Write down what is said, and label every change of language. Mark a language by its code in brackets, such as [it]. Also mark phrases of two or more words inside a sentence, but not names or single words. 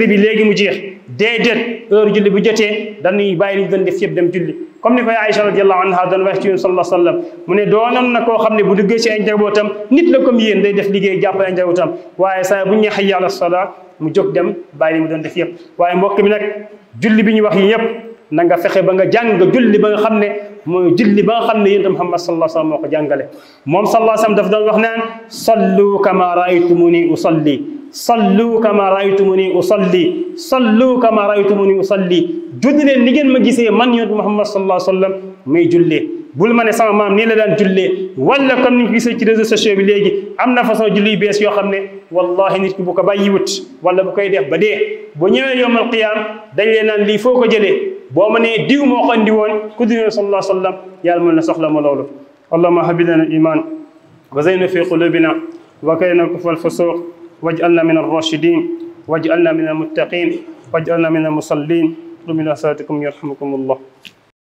[wo] bi léegi mu jeex déedéet heure julli bu jotee dañuy bàyyi li ñu doon def yëpp dem julli comme ni koy Aïcha [ar] رضي الله عنها [wo] doon wax ci yéen [ar] صلى الله عليه وسلم [wo] mu ne doonoon na koo xam ne bu duggee ci ay njabootam nit la comme yéen day def liggéey jàppale ay njabootam waaye saa bu ñu nee hayya [ar] على الصلاة [wo] mu jóg dem bàyyi li mu doon def yëpp waaye mbokk mi nag julli bi ñu wax yi yëpp na nga fexe ba nga jàng julli ba nga xam ne mooy julli ba nga xam ne yonent Muhammad [ar] صلى الله عليه وسلم [wo] moo ko jàngale moom [ar] صلى الله عليه وسلم [wo] daf doon wax naan [ar] صلوا كما رأيتموني أصلي صلوا كما رأيتموني أصلي صلوا كما رأيتموني أصلي [wo] julli leen ni ngeen ma gisee man yonent Muhammad sallallahu [ar] عليه وسلم [wo] may jullee bul ma ne sama maam nii la daan jullee wala comme ni ñu gisee ci [fr] réseaux sociaux [wo] bi léegi am na façon julli yu bees yoo xam ne wallahi nit ki bu ko bàyyiwut wala bu koy def ba dee bu ñëwee [ar] يوم القيامة [wo] dañ leen naan lii foo ko jëlee boo ma nee diw moo ko andi woon ku dina [ar] صلى الله عليه وسلم [wo] yàlla mën na soxla ma loolu [ar] اللهم حبب لنا الإيمان وزينه في قلوبنا وكره الكفر والفسوق واجعلنا من الراشدين واجعلنا من المتقين واجعلنا من المصلين قم إلى صلاتكم يرحمكم الله